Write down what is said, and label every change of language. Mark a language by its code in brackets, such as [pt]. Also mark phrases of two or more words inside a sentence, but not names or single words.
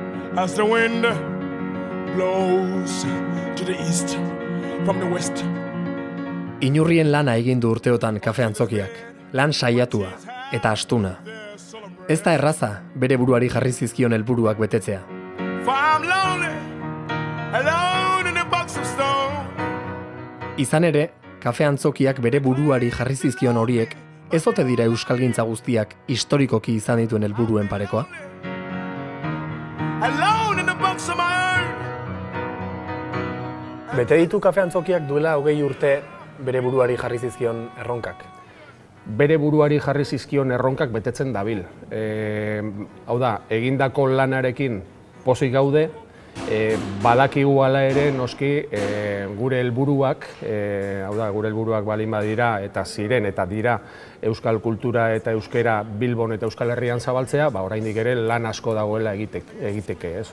[en] as the wind blows to the east from the west. [eu] Inurrien lana egin du urteotan kafe antzokiak, lan saiatua eta astuna. Ez da erraza bere buruari jarri zizkion helburuak betetzea. [en] For I'm lonely, alone in a box of stone. [eu] Izan ere, kafe antzokiak bere buruari jarri zizkion horiek, ez ote dira euskalgintza guztiak historikoki izan dituen helburuen parekoa? [en] Alone in a box of my own. [eu] Bete ditu kafe antzokiak duela 20 urte bere buruari jarri zizkion erronkak? Bere buruari jarri zizkion erronkak betetzen dabil. Hau da, egindako lanarekin pozik gaude, badakigu hala ere noski gure helburuak, hau da, gure helburuak balin badira eta ziren eta dira euskal kultura eta euskera Bilbon eta Euskal Herrian zabaltzea, oraindik ere lan asko dagoela egiteke, ez?